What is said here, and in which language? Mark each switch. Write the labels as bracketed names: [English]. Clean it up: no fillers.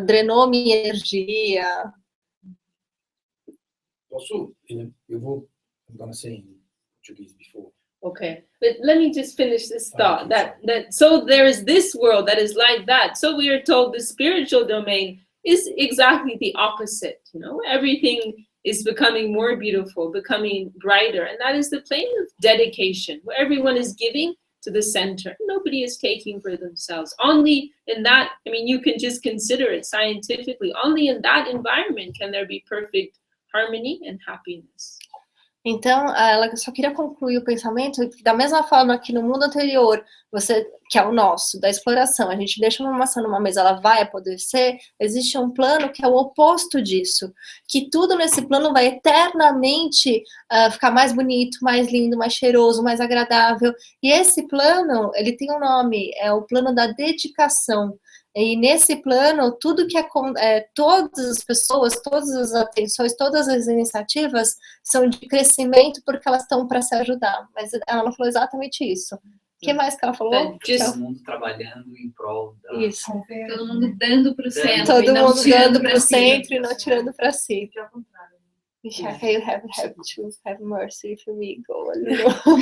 [Portuguese] Drenou minha energia. [English] Also, I'm gonna say in Portuguese before. Okay, but let me just finish this thought. That so there is this world that is like that. So we are told the spiritual domain is exactly the opposite. You know, everything is becoming more beautiful, becoming brighter, and that is the plane of dedication, where everyone is giving to the center. Nobody is taking for themselves. Only in that, I mean, you can just consider it scientifically. Only in that environment can there be perfect harmony and happiness. [Portuguese] Então, ela só queria concluir o pensamento que, da mesma forma que no mundo anterior, que é o nosso, da exploração, a gente deixa uma maçã numa mesa, ela vai apodrecer, existe um plano que é o oposto disso, que tudo nesse plano vai eternamente ficar mais bonito, mais lindo, mais cheiroso, mais agradável, e esse plano, ele tem um nome, é o plano da dedicação. E nesse plano, tudo que todas as pessoas, todas as atenções, todas as iniciativas são de crescimento porque elas estão para se ajudar. Mas ela não falou exatamente isso. O que mais que ela falou? Todo mundo trabalhando em prol da... Isso. Todo mundo dando para o centro. Todo mundo dando para o centro e não tirando para si. [English] Vishakha, you have to have mercy if we go a little.